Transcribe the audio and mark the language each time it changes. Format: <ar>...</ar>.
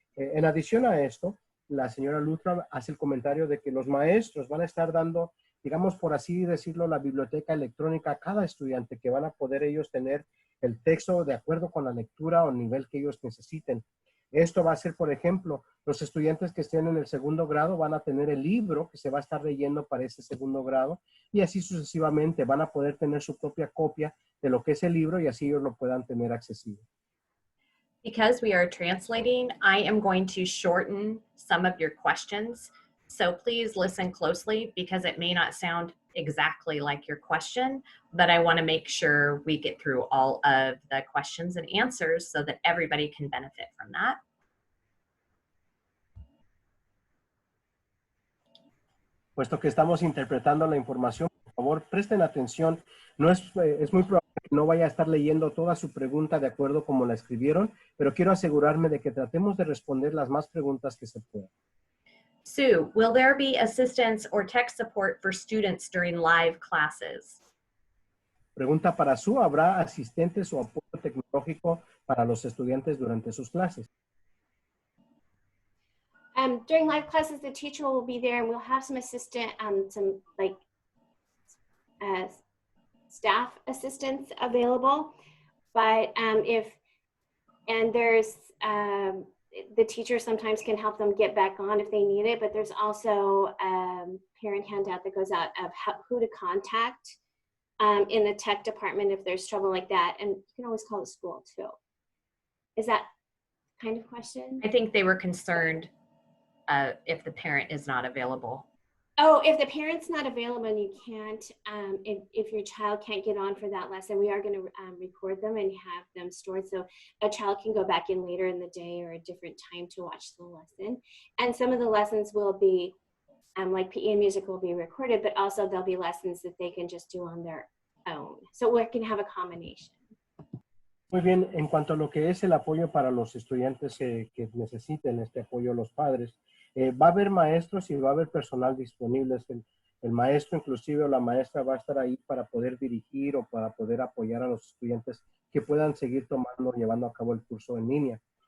<es>En adición a esto, la señora Lutra hace el comentario de que los maestros van a estar dando, digamos por así decirlo, la biblioteca electrónica a cada estudiante, que van a poder ellos tener el texto de acuerdo con la lectura o nivel que ellos necesiten. Esto va a ser, por ejemplo, los estudiantes que estén en el segundo grado van a tener el libro que se va a estar leyendo para ese segundo grado y así sucesivamente van a poder tener su propia copia de lo que es el libro y así ellos lo puedan tener accesible.</es> <en>Because we are translating, I am going to shorten some of your questions. So please listen closely because it may not sound exactly like your question, but I want to make sure we get through all of the questions and answers so that everybody can benefit from that.</en> <es>Puesto que estamos interpretando la información, por favor, presten atención. No es muy probable que no vaya a estar leyendo toda su pregunta de acuerdo como la escribieron, pero quiero asegurarme de que tratemos de responder las más preguntas que se puedan.</es> <en>Sue, will there be assistance or tech support for students during live classes?</en> <es>Pregunta para Sue, ¿habrá asistentes o apoyo tecnológico para los estudiantes durante sus clases?</es> <en>During live classes, the teacher will be there and we'll have some assistant, some like staff assistants available. But there's the teacher sometimes can help them get back on if they need it, but there's also a parent handout that goes out of who to contact in the tech department if there's trouble like that. And you can always call the school too. Is that kind of question? I think they were concerned if the parent is not available. Oh, if the parent's not available and you can't, if your child can't get on for that lesson, we are going to record them and have them stored so a child can go back in later in the day or a different time to watch the lesson. And some of the lessons will be, like PE and music will be recorded, but also there'll be lessons that they can just do on their own. So we can have a combination.</en> <es>Muy bien, en cuanto a lo que es el apoyo para los estudiantes que necesiten este apoyo, los padres, va a haber maestros y va a haber personal disponible. El maestro inclusive o la maestra va a estar ahí para poder dirigir o para poder apoyar a los estudiantes que puedan seguir llevando a cabo el curso en línea.</es>